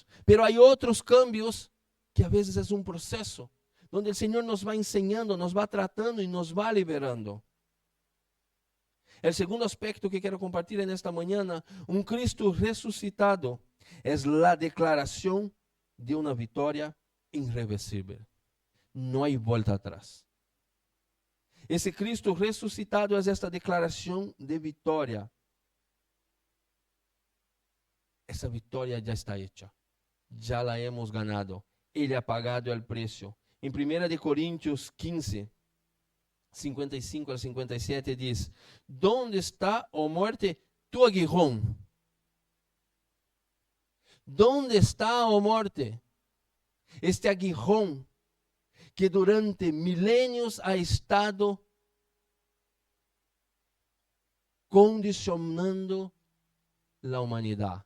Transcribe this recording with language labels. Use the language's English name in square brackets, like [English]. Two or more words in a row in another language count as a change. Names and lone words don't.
[Spanish] Pero hay otros cambios que a veces es un proceso, donde el Señor nos va enseñando, nos va tratando y nos va liberando. El segundo aspecto que quiero compartir en esta mañana, un Cristo resucitado, es la declaración de una victoria irreversible. No hay vuelta atrás. [Portuguese] Esse Cristo ressuscitado é esta declaração de vitória. Essa vitória já está hecha. [Spanish] Já la hemos ganado. [Portuguese] Ele [Spanish] ha pagado [Portuguese] o preço. Em 1 Coríntios 15, 55 al 57 diz: [Spanish] ¿Dónde está, oh muerte, tu aguijón? ¿Dónde está, oh muerte, este aguijón que durante milenios ha estado condicionando la humanidad?